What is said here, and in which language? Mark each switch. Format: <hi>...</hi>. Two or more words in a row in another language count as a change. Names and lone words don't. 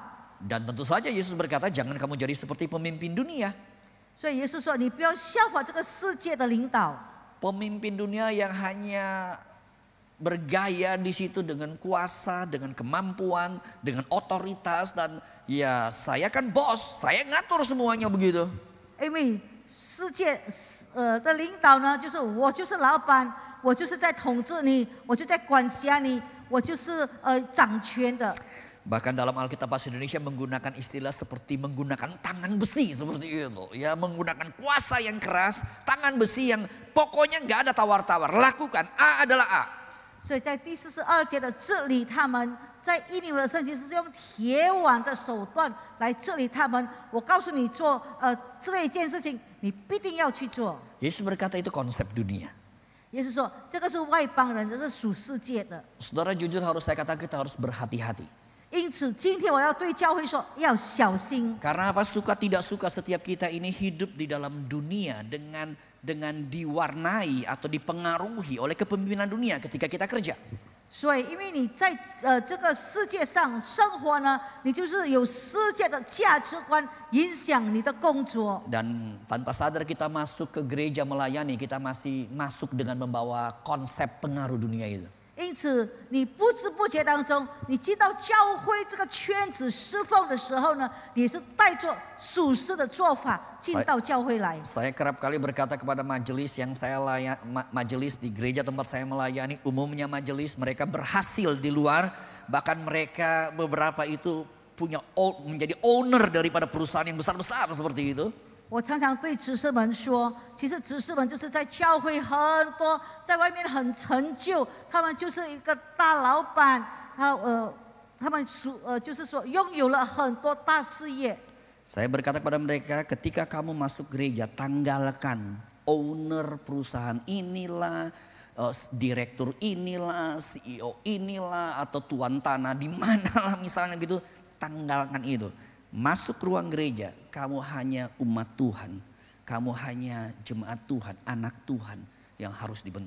<id>Dan tentu saja Yesus berkata jangan kamu jadi seperti pemimpin dunia.</id> <zh>所以耶稣说，你不要效法这个世界的领导。</zh> <id>Pemimpin dunia yang hanya bergaya di situ dengan kuasa, dengan kemampuan, dengan otoritas dan ya saya kan bos, saya ngatur semuanya begitu.</id> <zh>因为世界的领导呢，就是我就是老板，我就是在统治你，我就在管辖你，我就是掌权的。</zh> <id>Bahkan dalam Alkitab Bahasa Indonesia menggunakan istilah seperti menggunakan tangan besi seperti itu. Ya, menggunakan kuasa yang keras, tangan besi yang pokoknya nggak ada tawar-tawar. Lakukan, A adalah A.</id> <zh>所以在第42节的治理他们，在印尼的圣经是用铁腕的手段来治理他们。我告诉你做这一件事情，你必定要去做。</zh> <id>Yesus berkata itu konsep dunia.</id> <zh>耶稣说，这个是外邦人，这是属世界的。</zh> <id>Saudara jujur harus saya katakan kita harus berhati-hati.</id> <zh>因此，今天我要对教会说，要小心。</zh> <id>Karena apa? Suka tidak suka setiap kita ini hidup di dalam dunia dengan diwarnai atau dipengaruhi oleh kepemimpinan dunia ketika kita kerja.</id> <zh>所以，因为你在这个世界上生活呢，你就是有世界的价值观影响你的工作。</zh> <id>Dan tanpa sadar kita masuk ke gereja melayani, kita masih masuk dengan membawa konsep pengaruh dunia itu.</id> <zh>因此，你不知不觉当中，你进到教会这个圈子侍奉的时候呢，你是带着属世的做法进到教会来。</zh> <id>Saya kerap kali berkata kepada majelis yang saya majelis di gereja tempat saya melayani, umumnya majelis mereka berhasil di luar, bahkan mereka beberapa itu menjadi owner daripada perusahaan yang besar-besar seperti itu.</id> <zh>我常常对执事们说，其实执事们就是在教会很多，在外面很成就，他们就是一个大老板，他们就是说拥有了很多大事业。</zh> <id>Saya berkata kepada mereka, ketika kamu masuk gereja, tanggalkan owner perusahaan inilah, direktur inilah, CEO inilah, atau tuan tanah di mana lah misalnya gitu, tanggalkan itu. Masuk ruang gereja, kamu hanya umat Tuhan, kamu hanya jemaat Tuhan, anak Tuhan yang harus dibentuk.</id>